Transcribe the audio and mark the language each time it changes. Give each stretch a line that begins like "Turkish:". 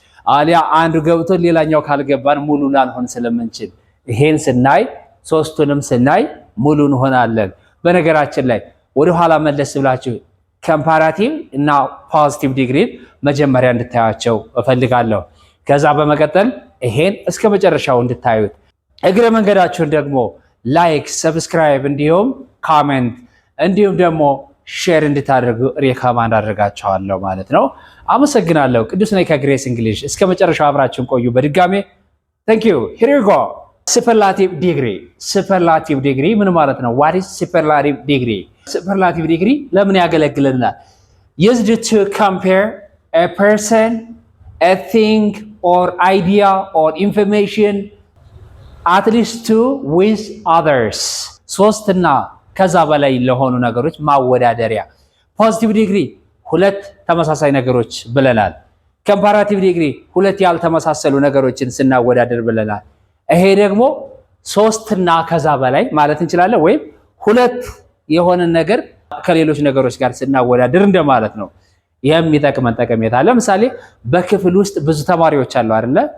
Amharic: አሊያ አንዱ ገብቶ ሌላኛው ካልገባን ሙሉ ላንሆን ስለምንችል ይሄን ስናይ ሶስቱንም ስናይ ሙሉ እንሆናለን። በነገራችን ላይ ወደ ኋላ መለስ ብላችሁ ኮምፓራቲቭ እና ፖዚቲቭ ዲግሪ መጀመሪያ እንድታያቸው እፈልጋለሁ። ከዛ በመቀጠል ይሄን እስከ መጨረሻው እንድታዩት፣ እግረ መንገዳችሁን ደግሞ ላይክ፣ ሰብስክራይብ እንዲሁም ኮሜንት እንዲሁም ደግሞ ሼር እንድታደርጉ ሪኮማንድ አደርጋችኋለሁ ማለት ነው። አመሰግናለሁ። ቅዱስ ነኝ ከግሬስ እንግሊሽ። እስከ መጨረሻው አብራችሁን ቆዩ። በድጋሜ
English: ታንክ ዩ። ሂር ዩ ጎ።
Amharic: ሱፐርላቲቭ ዲግሪ። ሱፐርላቲቭ ዲግሪ ምን ማለት ነው?
English: ዋት ኢዝ ሱፐርላቲቭ ዲግሪ?
Amharic: ሱፐርላቲቭ ዲግሪ ለምን ያገለግለናል?
English: used to compare a person, a thing or idea or information at least two with others.
Amharic: ሶስትና ከዛ በላይ ለሆኑ ነገሮች ማወዳደሪያ። ፖዚቲቭ ዲግሪ ሁለት ተመሳሳይ ነገሮች ብለናል። ኮምፓራቲቭ ዲግሪ ሁለት ያልተመሳሰሉ ነገሮችን ስናወዳደር ብለናል። ይሄ ደግሞ ሶስትና ከዛ በላይ ማለት እንችላለን፣ ወይም ሁለት የሆነ ነገር ከሌሎች ነገሮች ጋር ስናወዳደር እንደማለት ነው። የሚጠቅመን ጠቀሜታ ለምሳሌ በክፍል ውስጥ ብዙ ተማሪዎች አሉ አይደለ?